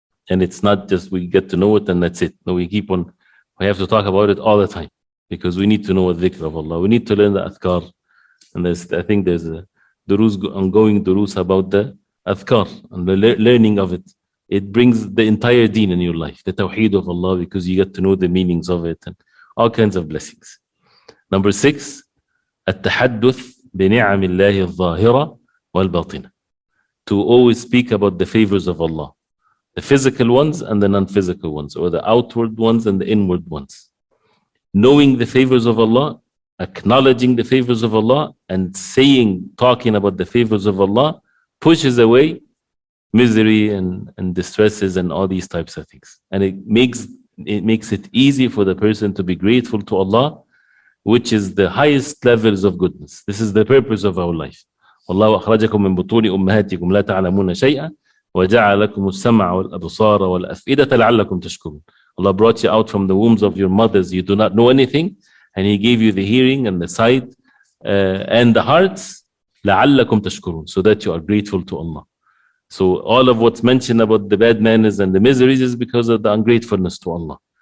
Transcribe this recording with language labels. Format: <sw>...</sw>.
<en>And it's not just we get to know it and that's it. No, we have to talk about it all the time, because we need to know the dhikr of Allah. We need to learn the adhkar. And I think there's a ongoing durus about the adhkar and the learning of it. It brings the entire deen in your life, the tawheed of Allah, because you get to know the meanings of it and all kinds of blessings. Number 6,</en> <ar>التحدث بنعم الله الظاهرة والباطنة.</ar> <en>To always speak about the favors of Allah, the physical ones and the non-physical ones, or the outward ones and the inward ones. Knowing the favors of Allah, acknowledging the favors of Allah, and talking about the favors of Allah pushes away misery and distresses and all these types of things. And it makes it easy for the person to be grateful to Allah, which is the highest levels of goodness. This is the purpose of our life.</en> <ar>والله أخرجكم من بطون أمهاتكم لا تعلمون شيئا وجعل لكم السمع والأبصار والأفئدة لعلكم تشكرون.</ar> <en>Allah brought you out from the wombs of your mothers. You do not know anything, and He gave you the hearing and the sight and the hearts</en> <ar>لعلكم تشكرون,</ar> <en>so that you are grateful to Allah. So all of what's mentioned about the bad manners and the miseries is because of the ungratefulness to Allah.</en>